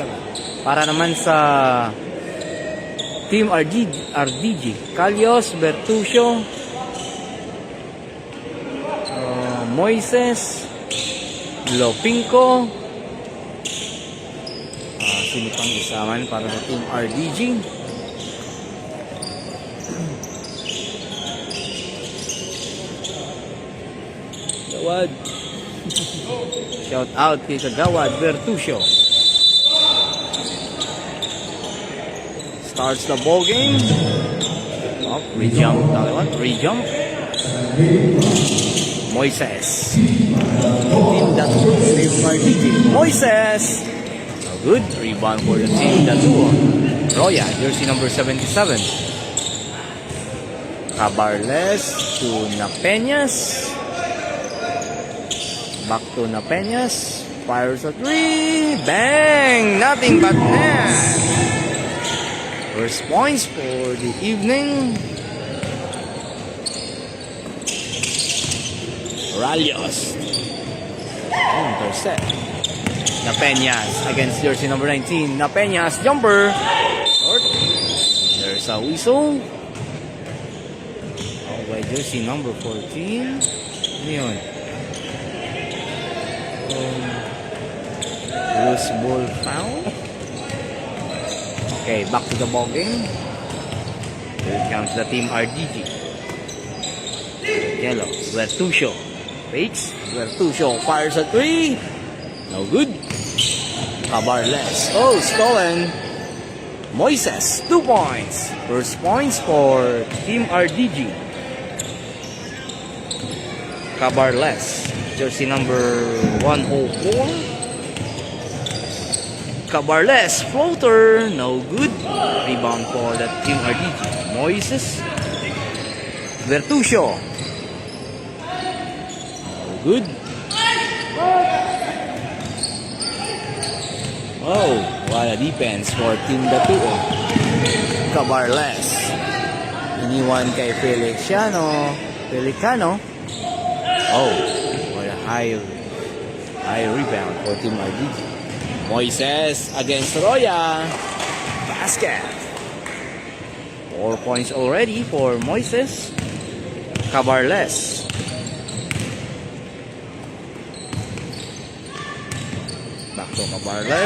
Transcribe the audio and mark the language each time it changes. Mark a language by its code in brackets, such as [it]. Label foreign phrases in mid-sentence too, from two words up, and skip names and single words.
[tl] Para naman sa Team RDG, Calios, Bertuccio, Moises, Lopinco, sino pang isaman para sa Team RDG? Gawad. [en] Shout out [tl] kay Kagawad Bertuccio. [en] Starts the ball game. Up, re-jump. Re-jump. Moises. Team Datuon. Moises. Good. Rebound for the Team Datuon. Roya, jersey number 77. Cabarles to Napeñas. Back to Napeñas. Fires a 3. Bang! Nothing but net. First points for the evening. Ralios. Intercept. Napeñas against jersey number 19. Napeñas jumper. Short. There's a whistle. Oh, by jersey number 14. [tl] Ano yun? [en] Loose ball foul. Okay, back to the ball game. Here comes the Team RDG. Yellow, Bertuccio. Fakes. Bertuccio fires a 3. No good. Cabarles. Oh, stolen. Moises, 2 points. First points for Team RDG. Cabarles, jersey number 104. Cabarles, floater, no good. Rebound for that Team RDG. Moises. Bertuccio. No good. Oh, what a defense for Team Datuon. [tl] Cabarles. Iniwan kay Pelicano. [en] Oh, what a high rebound for Team RDG. Moises against Roya. Basket. 4 points already for Moises. Cabarles. Back to Cabarles.